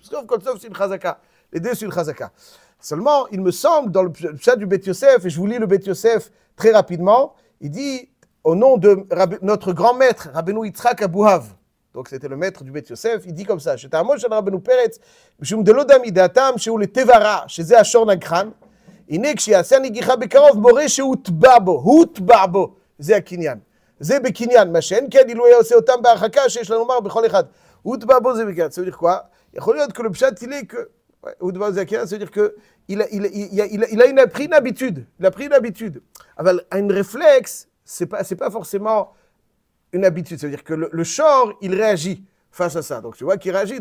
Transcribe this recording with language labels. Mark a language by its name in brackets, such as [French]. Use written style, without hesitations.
[French] Parce que comme ça, c'est une chazaka. Les deux, c'est une chazaka. Seulement, il me semble, dans le pshat du Bet Yosef, et je vous lis le Bet Yosef très rapidement, il dit, au nom de notre grand maître, Rabbeinu Yitzhak Abuhav, donc c'était le maître du Bet Yosef, il dit comme ça, j'étais à Moshe Rabbeinu Peretz, [Hebrew] משום דלא דמידתם שהוא לטבע שזה השור נגחן, הנה כשיעשה נגיחה בקרוב, מורה שהוטבע בו, זה הקניין. זה בקניין, מה שאין כן, אילו היה עושה אותם בהרחקה, שיש לנו לומר בכל אחד. הוטבע בו זה בקניין. [French] Ça veut dire quoi? יכול להיות que le pshat, il est que, [Hebrew] הוטבע בו זה הקניין, [French] ça veut dire que il a pris une habitude. Il a pris une habitude. אבל un réflexe, c'est pas forcément une habitude. Ça veut dire que le shor, il réagit face à ça. Donc tu vois qu'il réagit.